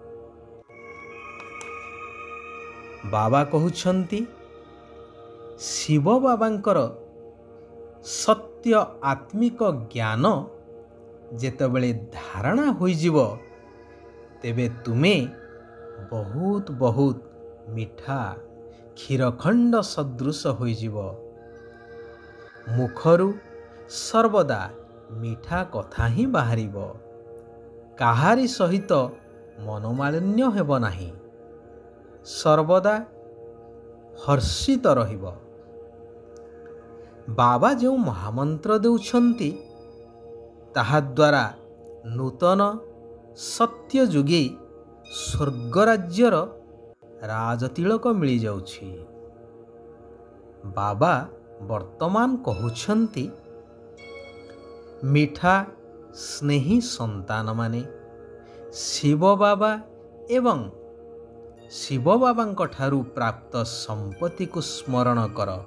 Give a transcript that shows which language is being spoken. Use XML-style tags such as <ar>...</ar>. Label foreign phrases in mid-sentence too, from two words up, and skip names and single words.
<or>ବାବା କହୁଛନ୍ତି ଶିବ ବାବାଙ୍କର ସତ୍ୟ ଆତ୍ମିକ ଜ୍ଞାନ ଯେତେବେଳେ ଧାରଣା ହୋଇ ଯିବ ତେବେ ତୁମେ ବହୁତ ବହୁତ ମିଠା କ୍ଷୀରଖଣ୍ଡ ସଦୃଶ ହୋଇ ଯିବ। ମୁଖରୁ ସର୍ବଦା ମିଠା କଥା ହିଁ ବାହାରିବ, କାହାରି ସହିତ ମନୋମାଳିନ୍ୟ ହେବ ନାହିଁ, ସର୍ବଦା ହର୍ଷିତ ରହିବ। ବାବା ଯେଉଁ ମହାମନ୍ତ୍ର ଦେଉଛନ୍ତି ତାହାଦ୍ୱାରା ନୂତନ ସତ୍ୟଯୁଗୀ ସ୍ୱର୍ଗରାଜ୍ୟର ରାଜତିଳକ ମିଳିଯାଉଛି। ବାବା ବର୍ତ୍ତମାନ କହୁଛନ୍ତି, ମିଠା ସ୍ନେହୀ ସନ୍ତାନମାନେ ଶିବ ବାବା ଏବଂ ଶିବ ବାବାଙ୍କ ଠାରୁ ପ୍ରାପ୍ତ ସମ୍ପତ୍ତିକୁ ସ୍ମରଣ କର।</or>